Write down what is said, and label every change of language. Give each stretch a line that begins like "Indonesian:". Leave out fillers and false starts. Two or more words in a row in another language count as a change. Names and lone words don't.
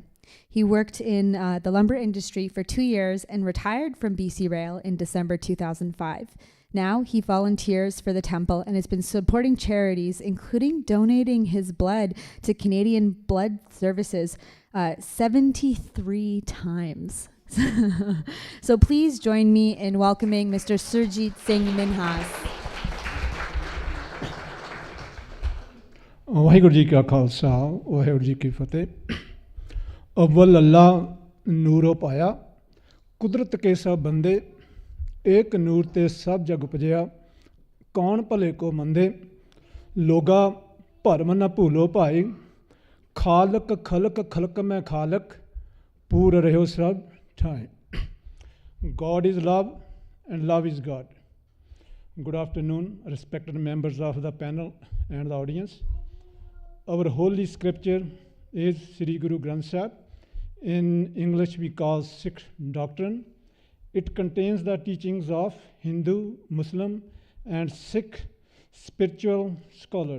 English: He worked in the lumber industry for 2 years and retired from BC Rail in December 2005. Now he volunteers for the temple and has been supporting charities, including donating his blood to Canadian Blood Services 73 times. So please join me in welcoming Mr. Surjit Singh Minhas.
Punjabi: ਵਾਹਿਗੁਰੂ ਜੀ ਕਾ ਖਾਲਸਾ ਵਾਹਿਗੁਰੂ ਜੀ ਕੀ ਫਤਿਹ। ਅਵਲ ਅੱਲਾ ਨੂਰੋ ਪਾਇਆ ਕੁਦਰਤ ਕੇ ਸਭ ਬੰਦੇ ਏਕ ਨੂਰ ਤੇ ਸਭ ਜਗ ਉਪਜਿਆ ਕੌਨ ਭਲੇ ਕੋ ਮੰਦੇ ਲੋਗਾ ਭਰਮ ਨ ਭੂਲਹੁ ਭਾਈ ਖਾਲਿਕ ਖਲਕ ਖਲਕ ਮਹਿ ਖਾਲਿਕ ਪੂਰਿ ਰਹਿਓ ਸ੍ਰਬ ਠਾਂਈ।
English: God is love and love is God. Good afternoon, respected members of the panel and the audience. Our holy scripture is Sri Guru Granth Sahib. In English we call Sikh doctrine. It contains the teachings of Hindu, Muslim, and Sikh spiritual scholars.